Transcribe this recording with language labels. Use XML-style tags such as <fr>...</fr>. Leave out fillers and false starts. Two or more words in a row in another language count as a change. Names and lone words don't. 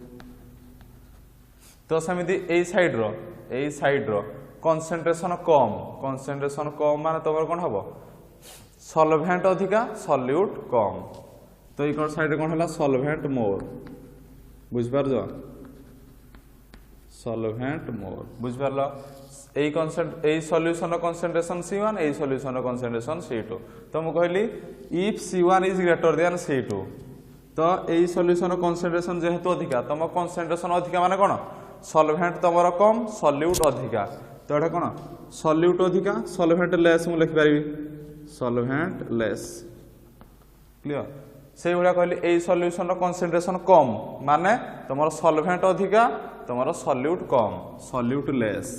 <or>ତ ସେମିତି ଏ ସାଇଡ ର କନସେଣ୍ଟ୍ରେସନ କମ ମାନେ ତମର କଣ ହବ ସଲଭେଣ୍ଟ ଅଧିକା ସଲ୍ୟୁଟ କମ. ତ ଏକର ସାଇଡ ରେ କଣ ହଲା</or> <en>solvent more.</en> <or>ବୁଝି ପାରଜ</or> <en>solvent more</en> <or>ବୁଝି ପାରଲ. ଏ ସଲ୍ୟୁସନ ର କନସେଣ୍ଟ୍ରେସନ C1 ଏ ସଲ୍ୟୁସନ ର କନସେଣ୍ଟ୍ରେସନ C2. ତ ମୁ କହଲି</or> <en>if C1 is greater than C2</en> <or>ତ ଏ ସଲ୍ୟୁସନ ର କନସେଣ୍ଟ୍ରେସନ ଯେହେତୁ ଅଧିକା ତମ କନସେଣ୍ଟ୍ରେସନ ଅଧିକା ମାନେ କଣ ସଲଭେଣ୍ଟ ତମର କମ ସଲ୍ୟୁଟ ଅଧିକା. ତ ଏଟା କଣ ସଲ୍ୟୁଟ ଅଧିକା</or> <en>solvent less</en> <or>ମୁ ଲେଖି ପାରିବି</or> <en>solvent less.</en> <or>क्लियर. ସେ ଭଳିଆ କହଲି ଏ ସଲ୍ୟୁସନ ର କନସେଣ୍ଟ୍ରେସନ କମ ମାନେ ତମର ସଲଭେଣ୍ଟ ଅଧିକା ତମର ସଲ୍ୟୁଟ କମ</or> <en>solute less.</en>